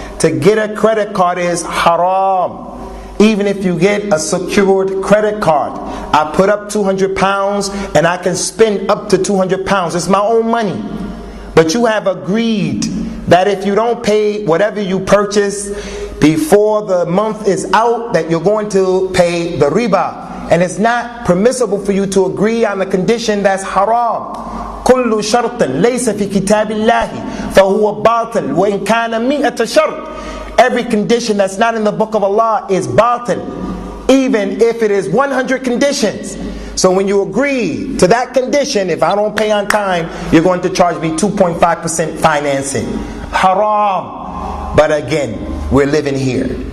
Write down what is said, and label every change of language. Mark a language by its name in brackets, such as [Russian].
[English] To get a credit card is haram. Even if you get a secured credit card, I put up £200 and I can spend up to £200. It's my own money. But you have agreed that if you don't pay whatever you purchase before the month is out, that you're going to pay the riba. And it's not permissible for you to agree on the condition that's haram. [Arabic] كل شرط ليس في كتاب الله فهو باطل وإن كان 100 شرط. [English] Every condition that's not in the book of Allah is batil, even if it is 100 conditions. So when you agree to that condition, if I don't pay on time, you're going to charge me 2.5% financing. Haram. But again, we're living here.